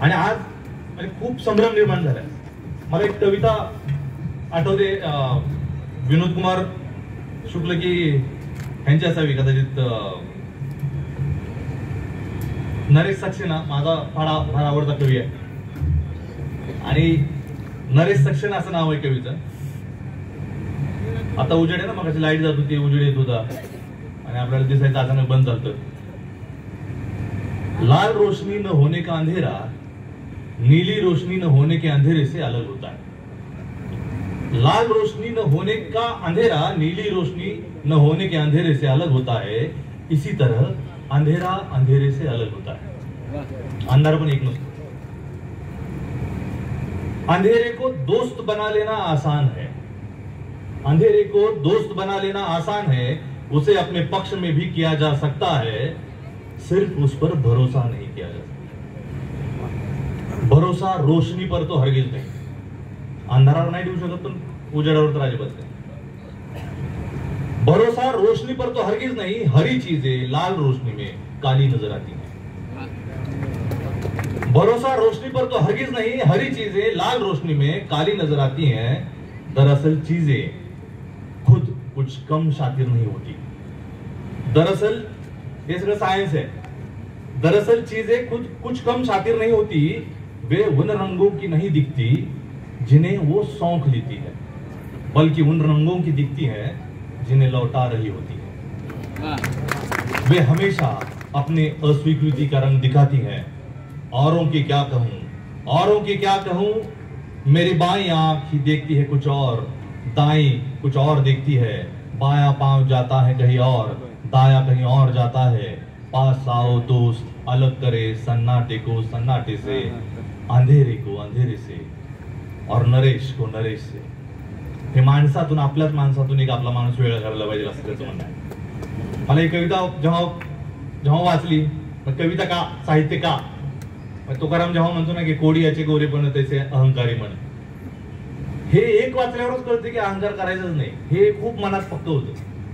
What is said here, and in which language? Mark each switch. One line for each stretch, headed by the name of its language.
Marathi: आणि आज म्हणजे खूप संभ्रम निर्माण झालाय. मला एक कविता आठवते, विनोद कुमार शुक्ल की यांची असावी कदाचित, नरेश सक्सेना माझा फार आवडता कवी आहे. आणि नरेश सक्सेना असं नाव आहे कवीचं. आता उजेड आहे ना, मग लाईट जात होती, उजेड येत होता आणि आपल्याला दिसायचं अचानक बंद झालं.
Hindi: लाल रोशनी न होने का अंधेरा नीली रोशनी न होने के अंधेरे से अलग होता है. लाल रोशनी न होने का अंधेरा नीली रोशनी न होने के अंधेरे से अलग होता है. इसी तरह अंधेरा अंधेरे से अलग होता है.
Marathi: अंधार पण एक नसतो.
Hindi: अंधेरे को दोस्त बना लेना आसान है. अंधेरे को दोस्त बना लेना आसान है. उसे अपने पक्ष में भी किया जा सकता है. सिर्फ उस पर भरोसा नहीं किया जा सकता. भरोसा रोशनी पर तो हरगिज नहीं.
Marathi: अंधारावर नाही ठेवू शकत, पण उजेडावर तर अजिबात नाही.
Hindi: भरोसा रोशनी पर तो हरगिज नहीं. हरी चीजें लाल रोशनी में काली नजर आती हैं. भरोसा रोशनी पर तो हरगिज नहीं, हरी चीजें लाल रोशनी में काली नजर आती हैं, दरअसल चीजें खुद कुछ कम शातिर नहीं होती। दरअसल ये सगळं सायन्स है। दरअसल चीजें खुद कुछ कम शातिर नहीं होती, वे उन रंगों की नहीं दिखती जिन्हें वो सौंख लेती है, बल्कि उन रंगों की दिखती है जिन्हें लौटा रही होती है। वे हमेशा अपने अस्वीकृति का रंग दिखाती है। औरों की क्या कहूं, औरों की क्या कहूं, मेरी बाईं आंख ही देखती है कुछ और, दाईं कुछ और देखती है, बायां पांव जाता है कहीं और, दाया कहीं और जाता है। पास आओ दोस्त, अलग करे सन्नाटे को सन्नाटे से, अंधेरे को अंधेरे से, और नरेश को नरेश से।
Marathi: हे माणसातून, आपल्याच माणसातून एक आपला माणूस वेगळा करायला पाहिजे असं त्याचं म्हणणं आहे। मला ही कविता जेव्हा वाचली, कविता का, साहित्य का, तुकाराम जेव्हा म्हणतो ना की कोडी याचे गोरेपण त्याचे अहंकारी म्हण, हे एक वाचल्यावरच कळते की अहंकार करायचंच नाही, हे खूप मनात पक्क होतं।